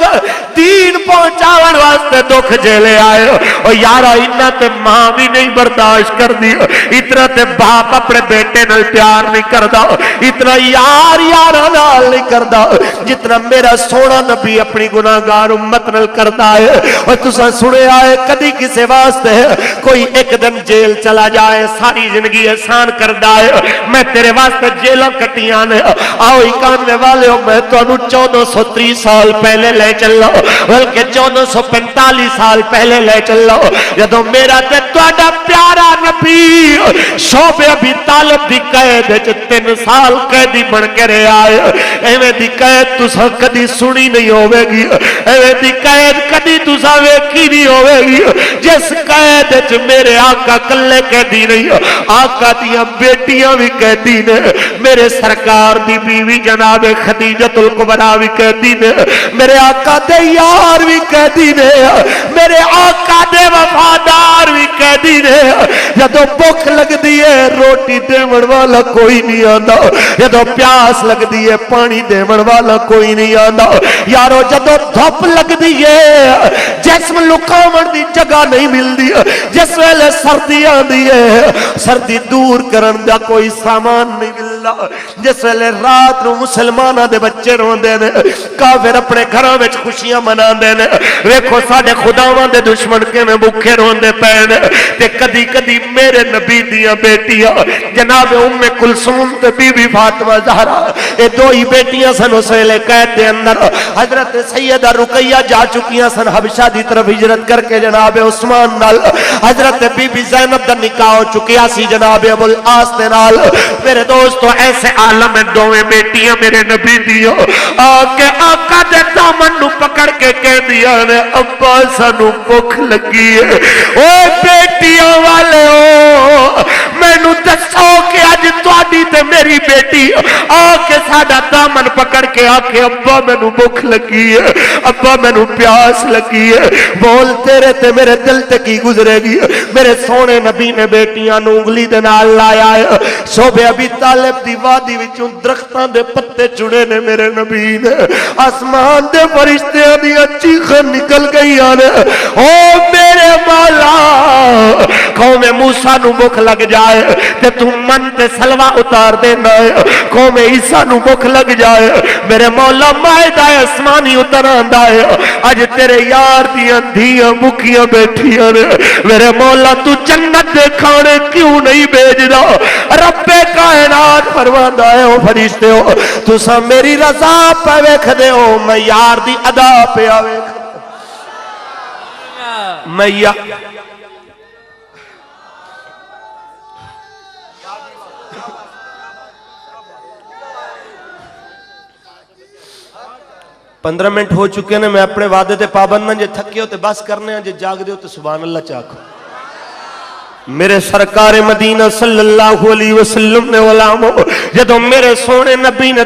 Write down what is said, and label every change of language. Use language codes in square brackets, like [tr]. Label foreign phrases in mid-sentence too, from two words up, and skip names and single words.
[pa] دین پہنچاون واسطے دکھ جھیلے آئے اور یارا اتنا تے ماں بھی نہیں برداشت کر دی اتنا تے باپ اپنے بیٹے نال پیار نہیں کردا اتنا یار نال نہیں کردا جتنا میرا سونا نبی اپنی گناہگار امت نال کردا ہے اور تساں سنیا ہے کدی کسے واسطے کوئی ایک دن جیل چلا جائے ساری زندگی احسان کردا ہے میں تیرے واسطے جیلاں کٹیاں نے آؤ 91 والے میں تانوں 1430 سال پہلے لے چلو بلکہ 1445 سال پہلے لے چلو جدوں میرا تے تہاڈا پیارا نبی شعب ابی طالب دی قید وچ 3 سال قیدی بن کے رہیا ہے ایویں دی قید تساں کدی سنی نہیں ہوے گی ایویں دی قید کدی تساں ویکھی نہیں ہوے گی جس قید وچ میرے آقا کلے قیدی نہیں آقا دیاں بیٹیاں بھی قیدی نے میرے سرکار دی بیوی جناب خدیجۃ الکبریٰ بھی قیدی نے میرے آقا دے یار بھی قیدی نے میرے آقا دے وفادار بھی قیدی نے جدوں بھوک لگدی ہے روٹی دیون والا کوئی نہیں آندا جدوں پیاس لگدی ہے پانی دیون والا کوئی نہیں آندا یارو جدوں دھوپ لگدی ہے جسم لکاون دی جگہ نہیں ملدی جس ویلے سردی آندی ہے سردی دور کرن دا کوئی سامان نہیں ملدا جس ویلے رات نو مسلماناں دے بچے روندے نے کافر اپنے گھراں وچ خوشیاں مناندے نے ویکھو ساڈے خداواں دے دشمن کیویں بھوکے روندے پے نے تے کدی کدی میرے نبی دیاں بیٹیاں جناب ام کلثوم تے بی بی فاطمہ زہرا اے دو ہی بیٹیاں سن اس ویلے قید دے اندر حضرت سیدہ رقیہ جا چکیاں سن حبشہ دی طرف ہجرت کر کے جناب عثمان نال حضرت بی بی زینب دا نکاح ہو چکیا سی جناب ابو العاص دے نال میرے دوستو ایسے عالم میں دوویں بیٹیاں میرے نبی دیو آکے آقا دے دامن نو پکڑ کے کہہ دیا نے ابا سانو بھوک لگی ہے او بیٹیاں والے ہو میں نو دسو کہ اج تواڈی تے میری بیٹی آکے ساڈا دامن پکڑ کے آکے ابا میں نو بھوک لگی ہے ابا میں نو پیاس لگی ہے بول تیرے تے میرے دل تے کی گزرے گی میرے سونے نبی نے بیٹیاں نو انگلی دے نال لایا ہے صوبے ابی طالب دی وادی وچوں درختاں دے پتے چنے نے میرے نبی نے آسمان دے فرشتیاں دی چیخاں نکل گئیاں نے او میرے مولا قوم موسیٰ نو بھوک لگ جائے تے تو من تے سلوہ اتار دینا ہے قوم عیسیٰ نو بھوک لگ جائے میرے مولا مائدہ آسمانی اتر آندا ہے اج تیرے یار دیاں دھیاں بکیاں بیٹھیاں نے میرے مولا تو جنت دے کھانے کیوں نہیں بھیج دا رب کائنات فرماندا ہے او فرشتے ہو تساں میری رضا پہ ویکھ دے ہو میں یار دی ادا پہ آوے [ur] میں پندرہ منٹ ہو چکے ہیں [pa] میں اپنے وعدے تے پابند نہ جے تھکے ہو تے بس کرنے ہیں جے جاگ دے ہو تے [ar] سبحان اللہ [pa] چاکو میرے سرکار مدینہ [ar] صلی اللہ علیہ وسلم [pa] نے علاموں جدو میرے سونے نبی نے